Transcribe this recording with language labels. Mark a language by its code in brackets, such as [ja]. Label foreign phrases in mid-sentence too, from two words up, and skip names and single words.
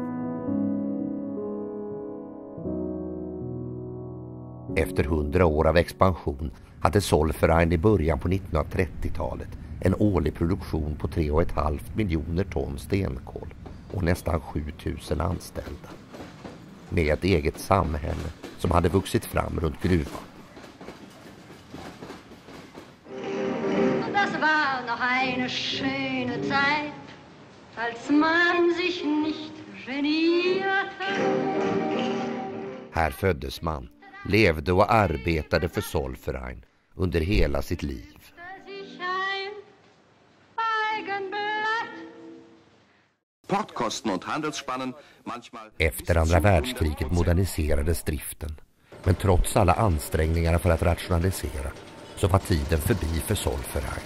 [sv] Efter 100 år av expansion hade Zollverein i början på 1930-talet en årlig produktion på 3,5 miljoner ton stenkol och nästan 7000 anställda. Med ett eget samhälle som hade vuxit fram runt gruvan. [de] Das war noch eine schöne Zeit, als man sich nicht genierte. [sv] Här föddes man, levde och arbetade för Zollverein under hela sitt liv. Efter andra världskriget moderniserades driften, men trots alla ansträngningar för att rationalisera så var tiden förbi för Zollverein.